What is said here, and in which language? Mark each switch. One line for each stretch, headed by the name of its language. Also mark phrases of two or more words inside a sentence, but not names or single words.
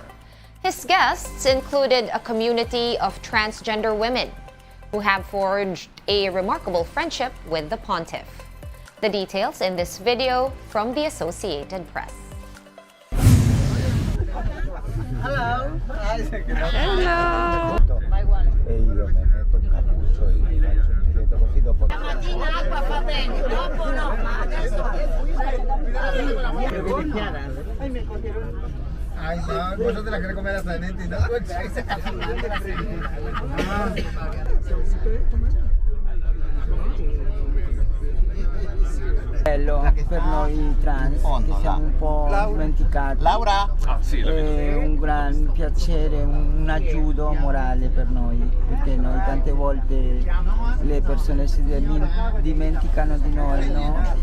English: His guests included a community of transgender women who have forged a remarkable friendship with the pontiff. The details in this video from the Associated Press. Hello. Hello.
Italian: E io mi metto un cappuccio e mi faccio un giretto così dopo. Stamattina acqua va bene, dopo no, ma adesso
Spanish: Ay, no, vos no te la querés comer hasta de neti, ¿no?
Italian: Bello per noi trans che siamo un po' dimenticati. Laura? È un gran piacere, un aiuto morale per noi, perché noi tante volte le persone si dimenticano di noi, no?